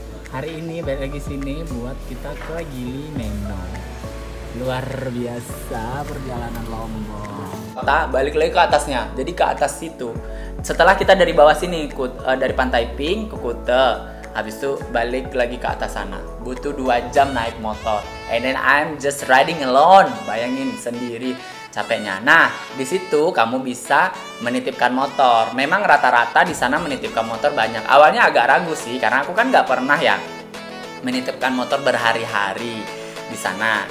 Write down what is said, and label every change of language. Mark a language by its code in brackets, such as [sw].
[id] Hari ini balik lagi sini buat kita ke Gili Menong. Luar biasa perjalanan Lombok. Balik lagi ke atasnya. Jadi ke atas situ. Setelah kita dari bawah sini dari Pantai Pink ke Kuta, habis itu balik lagi ke atas sana. Butuh 2 jam naik motor. [en] And then I'm just riding alone. [id] Bayangin sendiri capeknya. Nah, di situ kamu bisa menitipkan motor. Memang rata-rata di sana menitipkan motor banyak. Awalnya agak ragu sih, karena aku kan nggak pernah ya menitipkan motor berhari-hari di sana.